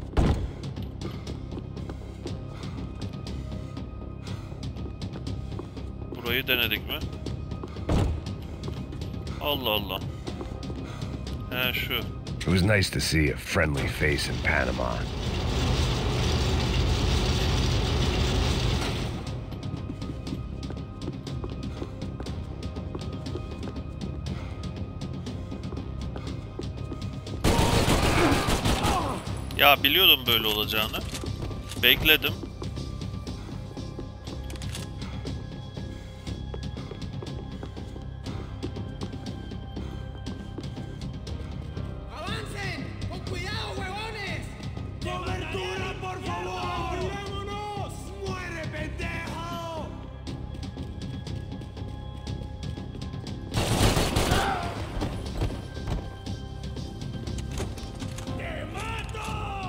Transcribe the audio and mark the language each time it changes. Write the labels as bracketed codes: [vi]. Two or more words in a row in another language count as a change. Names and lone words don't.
[tr] Burayı denedik mi? Allah Allah. He şu. [en] It was nice to see a friendly face in Panama. [tr] Ya biliyordum böyle olacağını. Bekledim. [es] ¡Avancen! ¡Con cuidado, huevones! ¡Cobertura, por favor! ¡Vámonos! ¡Muere, pendejo! ¡Te mato!